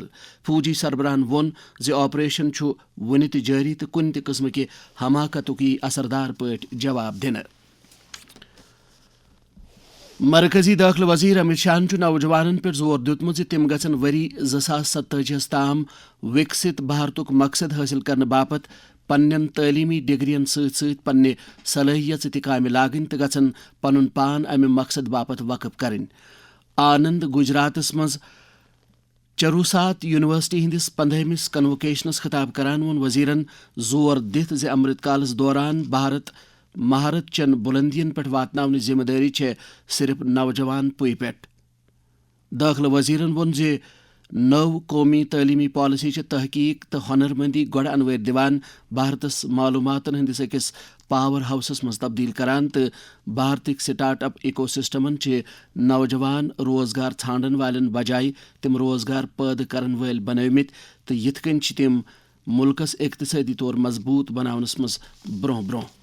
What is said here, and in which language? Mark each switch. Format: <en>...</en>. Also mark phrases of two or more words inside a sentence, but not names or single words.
<ks>فوجی سربراہن وون آپریشن ون تہ جاری تو کن تہ قسم کہ حماقتک اثردار پاٹ جواب دن. مرکزی داخلہ وزیر امت شاہن نوجوانن پہ زور دتمت تم گھن وری 2027 تام وکست بھارتک مقصد حاصل کرنے باپت پنن تعلیمی ڈگرین ست پنہ صلاحیت تہ لاگن تو گھن پن پان امہ مقصد باپت وقف کرن. آنند گجراتس مز چروسات یونیورسٹی ہندس 15 کنوکیشنس خطاب کران وون وزیرن زور دت امرت کالس دوران بھارت مہارت چن بلندین پہ واتناونچ ذمہ داری صرف نوجوان پوئی پہ. داخلہ وزیرن وون نو قومی تعلیمی پالیسی تحقیق تو ہنر مندی گوڑ انویر دیوان بھارتس معلوماتن ہندس اکس</ks> <en>power houses</en> <ks>مز تبدیل کران تو بھارتک</ks> <en>start up eco systems</en> <ks>نوجوان روزگار ژھانڈن والن بجائے تم روزگار پید کرن ول بنومت تو یت کن تم ملکس اقتصادی طور مضبوط بناونس مز برہ.</ks>